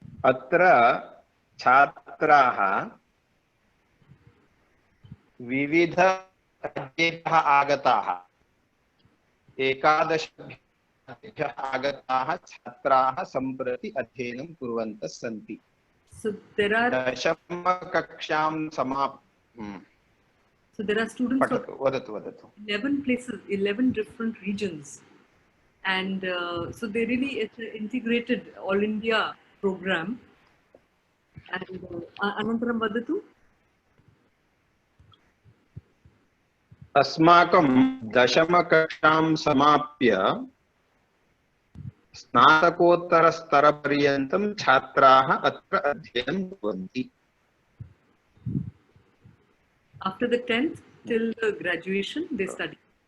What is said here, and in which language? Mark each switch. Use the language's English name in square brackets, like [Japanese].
[Sanskrit] अत्र छात्राः विविध राज्येभ्यः आगताः, 11 आगताः छात्राः सम्प्रति अध्ययनं कुर्वन्तः सन्ति। [English] So there are [Sanskrit] दशमकक्षां [English] So there are students from [Sanskrit] वदतु [English] 11 places, 11 different regions, and so they really, it's an integrated all India program. [Sanskrit] And Anantaram vadatu. अस्माकं दशमकक्षां समाप्य स्नातकोत्तरस्तरपर्यन्तं छात्राः अत्र अध्ययनं कुर्वन्ति। [English] After the 10th till the graduation they study.